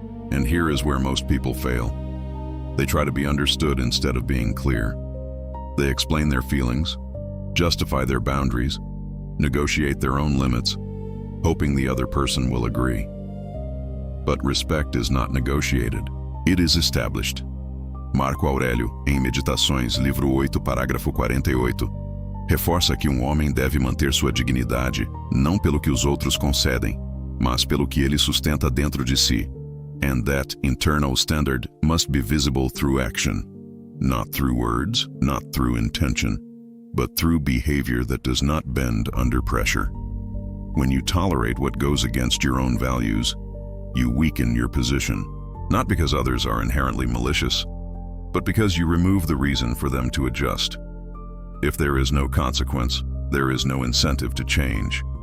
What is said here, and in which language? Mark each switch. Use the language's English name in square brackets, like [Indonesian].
[English] And here is where most people fail. They try to be understood instead of being clear. They explain their feelings, justify their boundaries, negotiate their own limits, hoping the other person will agree. But respect is not negotiated. It is established. [Portuguese] Marco Aurélio, em Meditações, livro 8, parágrafo 48, reforça que homem deve manter sua dignidade, não pelo que os outros concedem, mas pelo que ele sustenta dentro de si, [English] and that internal standard must be visible through action, not through words, not through intention, but through behavior that does not bend under pressure. When you tolerate what goes against your own values, you weaken your position, not because others are inherently malicious, but because you remove the reason for them to adjust. If there is no consequence, there is no incentive to change.